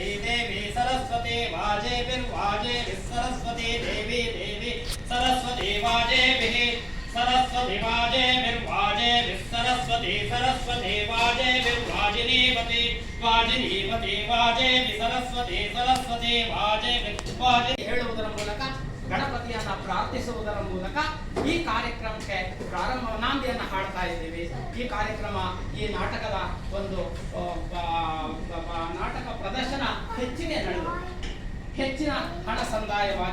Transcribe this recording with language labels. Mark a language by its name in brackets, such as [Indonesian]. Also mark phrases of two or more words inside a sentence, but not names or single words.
[Sanskrit] ದೇವಿ ಸರಸ್ವತಿ ವಾಜೆ ಬಿರ್ವಾಜೆ ಸರಸ್ವತಿ ದೇವಿ ದೇವಿ ಸರಸ್ವತಿ ವಾಜೆ ಬಿಹಿ ಸರಸ್ವತಿ ವಾಜೆ ಬಿರ್ವಾಜೆ ಸರಸ್ವತಿ ಸರಸ್ವತಿ ವಾಜೆ ಬಿರ್ವಾಜಿನೀವತಿ ವಾಜಿನೀವತಿ ವಾಜೆ ಸರಸ್ವತಿ ಸರಸ್ವತಿ ವಾಜೆ ವಾಜೆ [Kannada] ಹೇಳುವುದರ ಮೂಲಕ ಗಣಪತಿಯನ್ನ ಪ್ರಾರ್ಥಿಸುವುದರ ಮೂಲಕ ಈ ಕಾರ್ಯಕ್ರಮಕ್ಕೆ ನಾಂದಿಯನ್ನು ಹಾಡ್ತಾ ಇದ್ದೀವಿ. ಈ ಕಾರ್ಯಕ್ರಮ ಈ ನಾಟಕದ ಒಂದು ನಾಟಕ ಪ್ರದರ್ಶನ ಹೆಚ್ಚಿನ ಹಣ ಸಂದಾಯವಾಗಿ